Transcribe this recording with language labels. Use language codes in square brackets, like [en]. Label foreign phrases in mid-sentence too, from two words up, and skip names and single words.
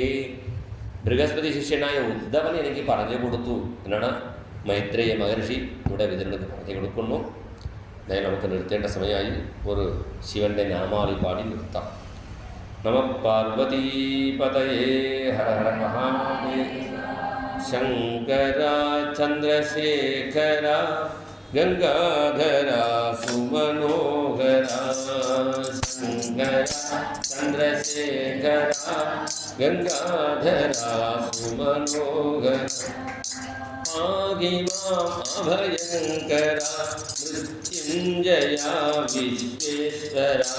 [ml] ബൃഹസ്പതി ശിഷ്യനായ ഉദ്ധവൻ എനിക്ക് പറഞ്ഞു കൊടുത്തു എന്നാണ് മൈത്രേയ മഹർഷി ഇവിടെ വിതരണത്തിൽ പറഞ്ഞു കൊടുക്കുന്നു. അതായത് നമുക്ക് നിർത്തേണ്ട സമയമായി. ഒരു ശിവൻ്റെ നാമാവലി പാടി നിർത്താം. [sa] നമ പാർവതീപതയേ ഹര ഹര മഹാദേവ शङ्करा चन्द्रशेखरा गङ्गाधरा सुमनोहरा शङ्करा चन्द्रशेखरा गङ्गाधरा सुमनोहरा पाहि माम् अभयङ्करा मृत्युञ्जया विश्वेश्वरा